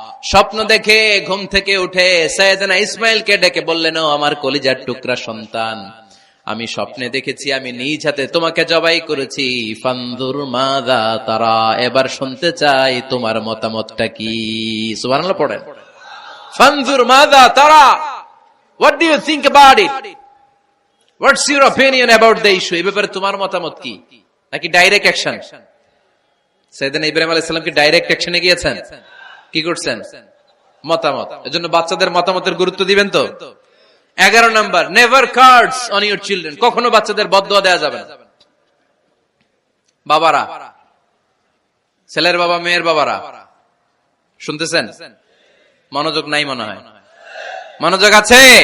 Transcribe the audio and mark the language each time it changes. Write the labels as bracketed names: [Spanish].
[Bangla] স্বপ্ন দেখে ঘুম থেকে উঠে সাইয়েদনা ইসমাইলকে ডেকে বললেন, ও আমার কলিজার টুকরা সন্তান, আমি স্বপ্নে দেখেছি আমি নিজ হাতে তোমাকে জবাই করেছি। [Arabic] ফানজুর মাযা তারা, [Bangla] এবার শুনতে চাই তোমার মতামতটা কি? সুবহানাল্লাহ পড়েন। [Arabic] ফানজুর মাযা তারা, [English] what do you think about it? What's your opinion about the issue? [Bangla] এই ব্যাপারে তোমার মতামত কি? নাকি ডাইরেক্ট অ্যাকশন? সাইয়েদনা ইব্রাহিম আলাইহিস সালাম কি ডাইরেক্ট অ্যাকশনে গিয়েছেন? কি করছেন? মতামত। এজন্য বাচ্চাদের মতামতের গুরুত্ব দিবেন তো। 11 number, [English] Never curse on your children. [Bangla] কখনো বাচ্চাদের বদদুয়া দেওয়া যাবে না। বাবারা, ছেলের বাবা মেয়ের বাবারা শুনতেছেন? মনোযোগ নাই মনে হয়। মনোযোগ আছে?